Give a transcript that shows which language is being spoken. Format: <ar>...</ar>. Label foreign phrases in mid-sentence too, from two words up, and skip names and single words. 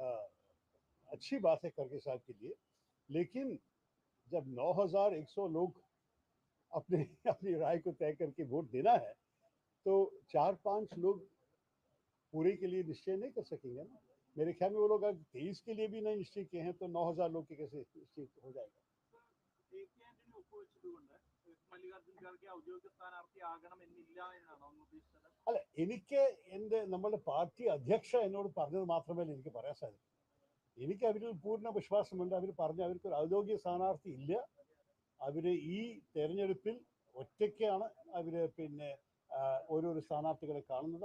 <hi>ये तो अच्छी बात है खड़गे साहब के लिए, लेकिन जब 9,100 लोग अपने अपनी राय को तय करके वोट देना है, तो 4-5 लोग पूरे के लिए निश्चय नहीं कर सकेंगे ना। मेरे ख्याल में वो लोग अगर 23 के लिए भी नहीं निश्चय किए हैं तो 9,000 लोग के कैसे निश्चित हो जाएगा?</hi> <ml>അല്ല, എനിക്ക് എൻ്റെ നമ്മളുടെ പാർട്ടി അധ്യക്ഷ എന്നോട് പറഞ്ഞത് മാത്രമേ എനിക്ക് പറയാൻ സാധിക്കൂ. എനിക്ക് അവരിൽ പൂർണ്ണ വിശ്വാസമുണ്ട്. അവർ പറഞ്ഞ അവർക്കൊരു ഔദ്യോഗിക സ്ഥാനാർത്ഥി ഇല്ല. അവർ ഈ തെരഞ്ഞെടുപ്പിൽ ഒറ്റയ്ക്കാണ് അവർ പിന്നെ ഓരോരോ സ്ഥാനാർത്ഥികളെ കാണുന്നത്.</ml>